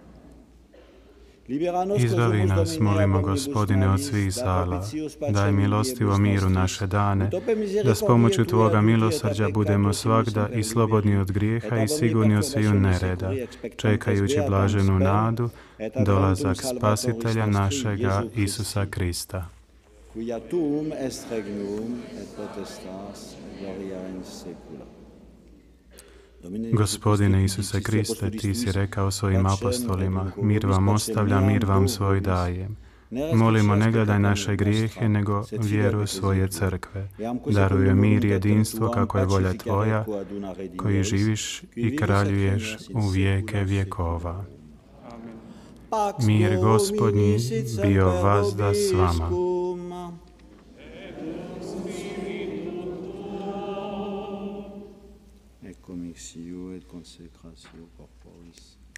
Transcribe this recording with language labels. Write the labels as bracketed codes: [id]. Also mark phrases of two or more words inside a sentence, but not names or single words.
[hr] Izbavi nas, molimo Gospodine, od svih zala. Daj milostivo miru naše dane, da s pomoću Tvoga milosrđa budemo svagda i slobodni od grijeha i sigurni od sviju nereda, čekajući blaženu nadu, dolazak Spasitelja našega Isusa Krista. [la] Cuia tuum est regnum et potestas gloria in saecula. [hr] Gospodine Isuse Kriste, Ti si rekao svojim apostolima, mir vam ostavljam, mir vam svoj dajem. Molimo, ne gledaj naše grijehe, nego vjeru svoje crkve. Daruje mir i jedinstvo kako je volja Tvoja, koji živiš i kraljuješ u vijeke vjekova. Mir Gospodnji bio vazda s vama. [la] Commixio et consecratio corporis.